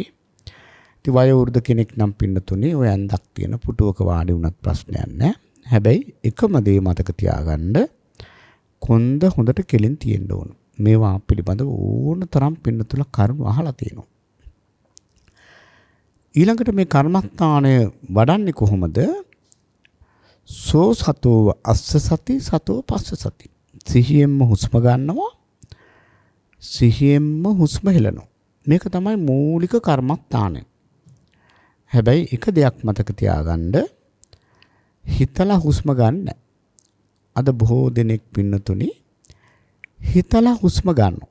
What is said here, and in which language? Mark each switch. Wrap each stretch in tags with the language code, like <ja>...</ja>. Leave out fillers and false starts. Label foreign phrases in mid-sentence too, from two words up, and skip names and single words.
<si>ඉතින් වයෝවෘද්ධ කෙනෙක් නම් පින්නතුනි ඔය ඇඳක් තියෙන පුටුවක වාඩි වුණත් ප්‍රශ්නයක් නැහැ. හැබැයි එකම දේ මතක තියාගන්න කොන්ද හොඳට කෙලින් තියෙන්න ඕන. මේවා පිළිබඳව ඕන තරම් පින්නතුල කරුණු අහලා තියෙනවා. ඊළඟට මේ කර්මස්ථානය වඩන්නේ කොහොමද?</si> <pi>සෝ සතෝ අස්ස සති සතෝ පස්ස සති.</pi> <si>සිහියෙන්ම හුස්ම ගන්නවා, සිහියෙන්ම හුස්ම හෙලනවා. මේක තමයි මූලික කර්මස්ථානය. හැබැයි එක දෙයක් මතක තියාගන්න, හිතලා හුස්ම ගන්න. අද බොහෝ දෙනෙක් පින්නතුනි හිතලා හුස්ම ගන්නවා.</si>